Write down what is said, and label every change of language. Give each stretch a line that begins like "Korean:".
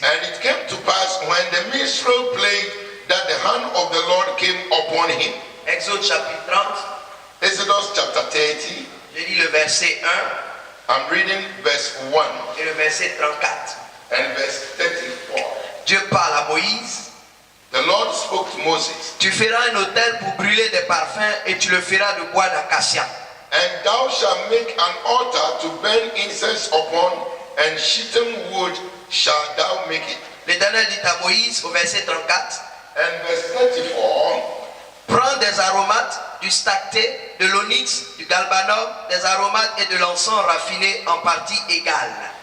English: And it came to pass when the minstrel played that the hand of the Lord came upon him.
French: Exode chapitre 30,
English: Exodus chapter 30,
French: je lis le verset 1
English: I'm reading verse 1
French: et le verset 34.
English: and verse 34.
French: Dieu parle à Moïse.
English: The Lord spoke to Moses,
French: Tu feras un autel pour brûler des parfums et tu le feras de bois d'acacia.
English: and thou shalt make an altar to burn incense upon, and shittim wood shalt thou make it.
French: L'Éternel dit à Moïse au verset 34,
English: And verse 34,
French: prends des aromates, du stacté, de l'onyx, du galbanum, des aromates et de l'encens raffiné en partie égale.